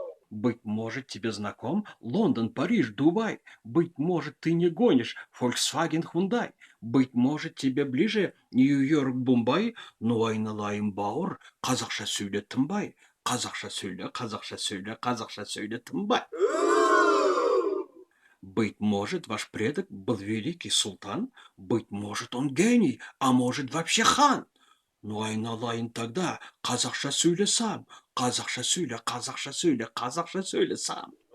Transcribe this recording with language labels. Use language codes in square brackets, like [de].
[ru] Быть может, тебе знаком Лондон, Париж, Дубай. Быть может, ты не гонишь Volkswagen, Hyundai. Быть может, тебе ближе Нью-Йорк, Бомбай. [kk] Но айналайын бауыр, қазақша сөйле, тынбай. Қазақша сөйле, қазақша сөйле, қазақша сөйле, тынбай. [ru] Быть может, ваш предок был великий султан. Быть может, он гений, а может, вообще хан. [kk] Ну айналайын тогда қазақша сөйле сам. Қазақша сөйле, қазақша сөйле, қазақша сөйле сам.